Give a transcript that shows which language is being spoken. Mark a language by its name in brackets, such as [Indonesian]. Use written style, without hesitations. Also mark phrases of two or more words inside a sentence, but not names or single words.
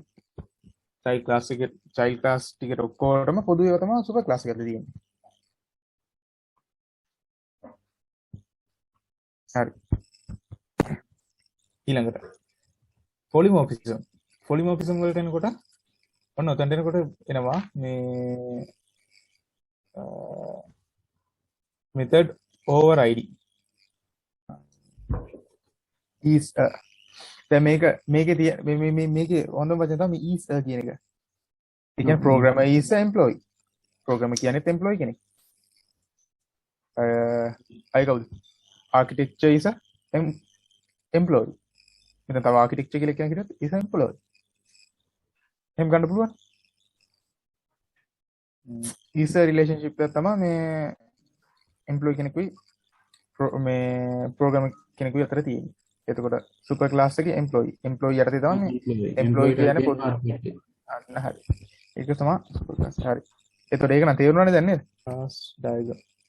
[English] child class [Sinhala] ටිකට ඔක්කොටම පොදු ඒවා තමයි [English] super class [Sinhala] එකට තියෙන්නේ. හරි. ඊළඟට පොලිමෝර්ෆිසම් වලට එනකොට ඔන්න ඔතෙන්ට එනකොට එනවා මේ [English] method override is [Sinhala] දැන් මේකේ හොඳම වචන තමයි is කියන එක. ඒ කියන්නේ [English] programmer is a employee. [Sinhala] programmer කියන්නේ employee කෙනෙක්. අය කවුද? [English] architecture is a employee. [Sinhala] එතන තව architecture කියලා කියන කෙනෙක් [English] is a employee. [Sinhala] එහෙම ගන්න පුළුවන්. [English] is a relationship [Sinhala] එක තමයි මේ employee කෙනෙකුයි මේ programmer කෙනෙකුයි අතර තියෙන්නේ. එතකොට [English] super class [Sinhala] එකේ employee යටතේ තමයි employee කියන්නේ පොදු. අන්න හරි. ඒක තමයි [English] super class. [Sinhala] හරි. එතකොට ඒක නම් තේරුණානේ දැන් නේද? [English] class diagram.